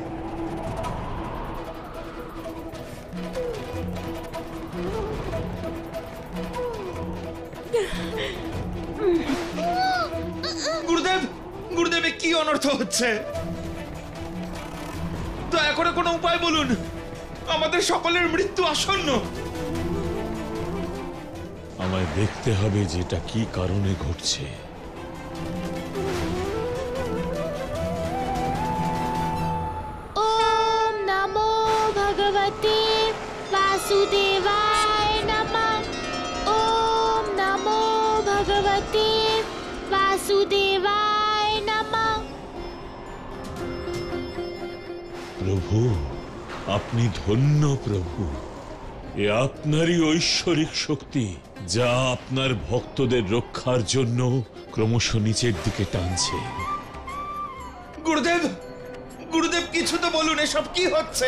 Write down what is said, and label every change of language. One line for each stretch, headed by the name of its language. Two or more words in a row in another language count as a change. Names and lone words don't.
Bangla: গুরুদেব, গুরুদেবে কি অনর্থ হচ্ছে? দয়া করে কোনো উপায় বলুন, আমাদের সকলের মৃত্যু আসন্ন। আমায় দেখতে হবে যেটা কি কারণে ঘটছে।
Sanskrit: ओम नमो भगवते वासुदेवाय नमः। ओम नमो भगवते वासुदेवाय नमः।
Bangla: প্রভু, আপনি ধন্য প্রভু। এ আপনারই ঐশ্বরিক শক্তি যা আপনার ভক্তদের রক্ষার জন্য ক্রমশ নিচের দিকে টানছে। গুরুদেব, গুরুদেব কিছু তো বলুন, এসব কি হচ্ছে?